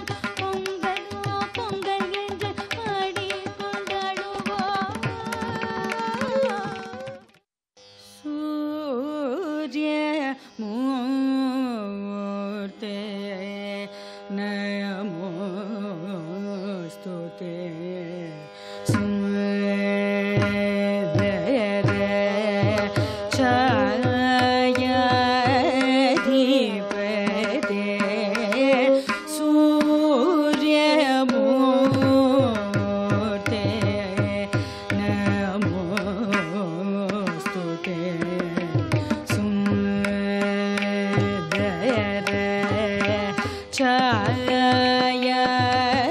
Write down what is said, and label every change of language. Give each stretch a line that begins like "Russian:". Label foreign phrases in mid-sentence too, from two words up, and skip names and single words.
Tamil: பொங்கலோ பொங்கல் என்று பாடி கொண்டாடுவோம்.
Sanskrit: सूर्य मूर्ते நமோ स्तुते सुंदर छायाधिपते सूर्यमूर्ते नमो स्तुते सुंदर छाया